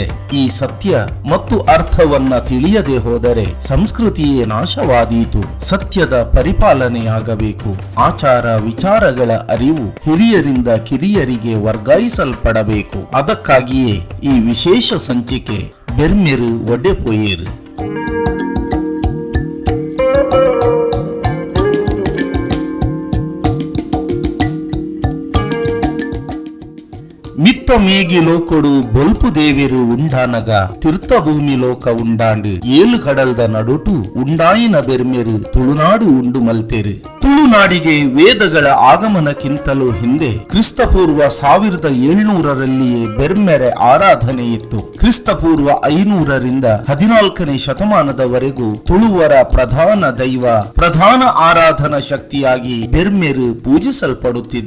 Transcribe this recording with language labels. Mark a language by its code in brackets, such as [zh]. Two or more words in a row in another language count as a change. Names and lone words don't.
[kn] ಈ ಸತ್ಯ ಮತ್ತು ಅರ್ಥವನ್ನ ತಿಳಿಯದೆ ಹೋದರೆ ಸಂಸ್ಕೃತಿಯೇ ನಾಶವಾದೀತು. ಸತ್ಯದ ಪರಿಪಾಲನೆಯಾಗಬೇಕು. ಆಚಾರ ವಿಚಾರಗಳ ಅರಿವು ಹಿರಿಯರಿಂದ ಕಿರಿಯರಿಗೆ ವರ್ಗಾಯಿಸಲ್ಪಡಬೇಕು. ಅದಕ್ಕಾಗಿಯೇ ಈ ವಿಶೇಷ ಸಂಚಿಕೆ ಬೆರ್ಮೆರು ಒಡೆಪೊಯೇರು. [tcy] ಮಿತ್ತ ಮೇಗಿಲೋಕೊಡು ಬೊಲ್ಪು ದೇವಿರು ಉಂಡಾನಗ ತೀರ್ಥಭೂಮಿ ಲೋಕ ಉಂಡಾಂಡು ಏಲು కಡಲ್ದ ನಡುಟು ಉಂಡಾಯಿನ ಬೆರ್ಮೆರು ತುಳುನಾಡು ಉಂಡು ಮಲ್ತೆರು. [kn] ತುಳುನಾಡಿಗೆ ವೇದಗಳ ಆಗಮನಕ್ಕಿಂತಲೂ ಹಿಂದೆ ಕ್ರಿಸ್ತಪೂರ್ವ 1700ರಲ್ಲಿಯೇ ಬೆರ್ಮೆರೆ ಆರಾಧನೆ ಇತ್ತು. ಕ್ರಿಸ್ತಪೂರ್ವ 500ರಿಂದ 14ನೇ ಶತಮಾನದವರೆಗೂ ತುಳುವರ ಪ್ರಧಾನ ದೈವ, ಪ್ರಧಾನ ಆರಾಧನಾ ಶಕ್ತಿಯಾಗಿ ಬೆರ್ಮೆರು ಪೂಜಿಸಲ್ಪಡುತ್ತಿದ್ದ.